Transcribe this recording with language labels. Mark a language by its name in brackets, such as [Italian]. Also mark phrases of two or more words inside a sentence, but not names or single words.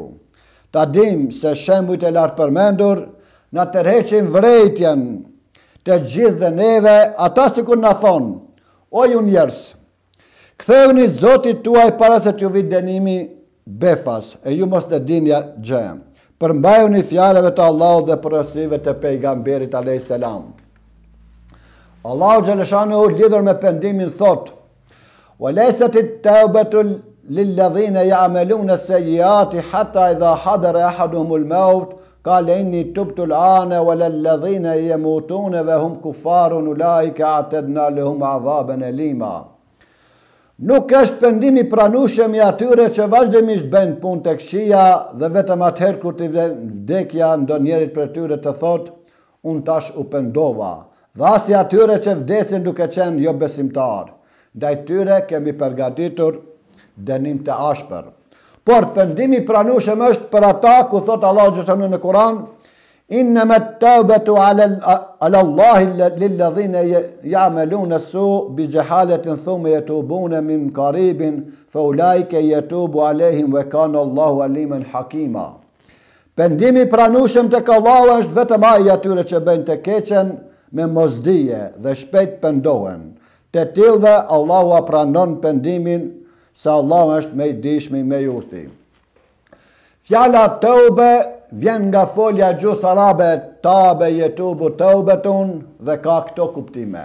[Albanian] Ta dim se shembujt e lartë përmendur na tërheqin vërejtjen të gjithë dhe neve, ata sikur na thonë: "O ju njerëz, ktheuni Zotit tuaj para se t'ju vijë dënimi befas, e ju mos të dini gjë. Përmbajuni fjalëve të Allahut dhe porosive të pejgamberit [Arabic] عليه السلام." [Albanian] Allahu Gjeleshanu lidhur me pendimin thot: [Arabic] "وَلَيْسَتِ التَّوْبَةُ لِلَّذِينَ يَعْمَلُونَ السَّيِّئَاتِ حَتَّى إِذَا حَضَرَ أَحَدُهُمُ الْمَوْتُ قَالَ إِنِّي تُبْتُ الْآنَ وَلَا الَّذِينَ يَمُوتُونَ وَهُمْ كُفَّارٌ أُولَٰئِكَ أَعْتَدْنَا لَهُمْ عَذَابًا أَلِيمًا." [Albanian] Nuk është pendimi pranueshëm i atyre që vazhdimisht bëjnë punë tek këqija dhe vetëm atëherë kur t'i vjen vdekja ndonjërit për tyre të thotë: "Unë tash u pendova." Dhe as i atyre që vdesin duke qenë jo besimtar. Ndaj tyre kemi përgatitur dënim të ashpër. Por pendimi pranueshëm është për ata ku thot Allahu Gjeleshanu në Kur'an: [Arabic] "إنما التوبة على الله للذين يعملون السوء بجهالة ثم يتوبون من قريب فأولئك يتوب عليهم وكان الله عليما حكيما." [Albanian] Pendimi pranueshëm tek Allahu është vetëm ai i atyre që bëjnë të keqen me mosdije dhe shpejt pendohen. Të tillëve Allahu a pranon pendimin, se Allahu është me i dishmi, me i urti. Fjala tëube vjen nga folja gjus arabe [Arabic] تاب يتوب توبة [Albanian] dhe ka këto kuptime.